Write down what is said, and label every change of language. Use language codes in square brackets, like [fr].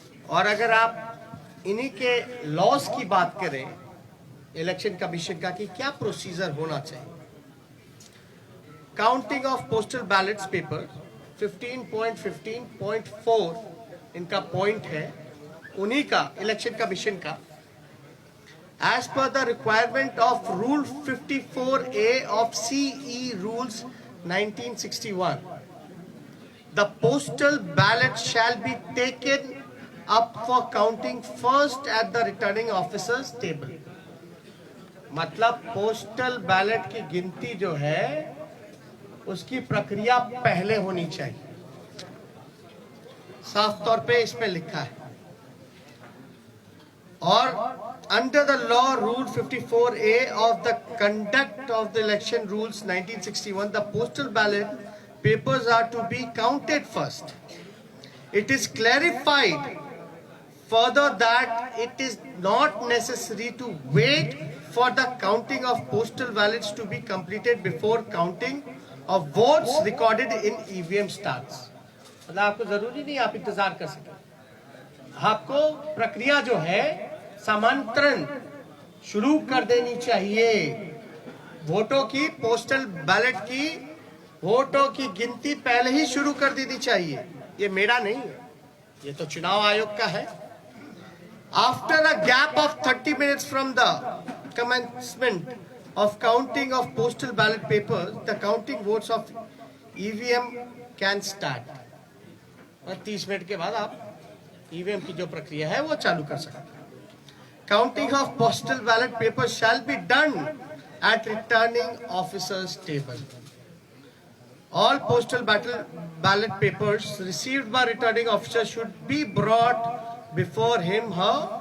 [hi] और अगर आप इन्हीं के लॉस की बात करें इलेक्शन कमीशन का कि क्या प्रोसीजर होना चाहिए, counting of postal ballets paper 15.15.4 इनका पॉइंट है, उन्हीं का इलेक्शन कमीशन का। [en] As per the requirement of Rule 54A of CE Rules 1961, the postal ballot shall be taken up for counting first at the returning officer's table. [hi] मतलब postal ballot की गिनती जो है उसकी प्रक्रिया पहले होनी चाहिए। साफ तौर पे इसमें लिखा है। [en] और under the law rule 54A of the conduct of the election rules 1961, the postal ballot papers are to be counted first. It is clarified further that it is not necessary to wait for the counting of postal ballots to be completed before counting of votes recorded in EVM starts. [hi] मतलब आपको जरूरी नहीं आप इंतजार कर सकें, आपको प्रक्रिया जो है समांतरण शुरू कर देनी चाहिए। वोटों की, पोस्टल बैलेट की वोटों की गिनती पहले ही शुरू कर देनी चाहिए। ये मेरा नहीं है, ये तो चुनाव आयोग का है। [en] After a gap of 30 minutes from the commencement of counting of postal ballot papers, the counting votes of EVM can start. [hi] और 30 मिनट के बाद आप ईवीएम की जो प्रक्रिया है वो चालू कर सकते हैं। [en] Counting of postal ballot paper shall be done at returning officer's table. All postal ballot papers received by returning officer should be brought before him, her.